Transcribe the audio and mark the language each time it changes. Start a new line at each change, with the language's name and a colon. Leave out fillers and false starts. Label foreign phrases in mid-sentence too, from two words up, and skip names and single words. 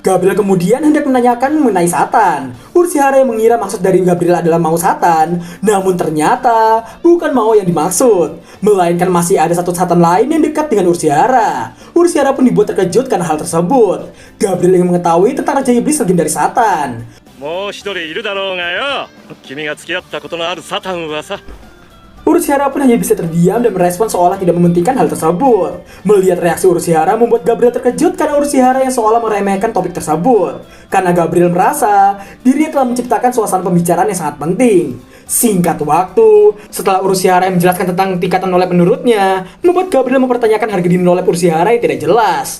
Indonesian: Gabriel kemudian hendak menanyakan mengenai Satan. Urushihara yang mengira maksud dari Gabriel adalah mau Satan, namun ternyata bukan Mao yang dimaksud, melainkan masih ada satu Satan lain yang dekat dengan Urushihara. Urushihara pun dibuat terkejut karena hal tersebut. Gabriel ingin mengetahui tentang Raja Iblis legendaris Satan.
Japanese: もう一人いるだろうがよ。君が付き合ったことのあるサタンはさ。
Indonesian: Urushihara pun hanya bisa terdiam dan merespon seolah tidak mementingkan hal tersebut. Melihat reaksi Urushihara membuat Gabriel terkejut karena Urushihara yang seolah meremehkan topik tersebut. Karena Gabriel merasa dirinya telah menciptakan suasana pembicaraan yang sangat penting. Singkat waktu, setelah Urushihara yang menjelaskan tentang tingkatan nolep menurutnya, membuat Gabriel mempertanyakan harga diri nolep Urushihara yang tidak jelas.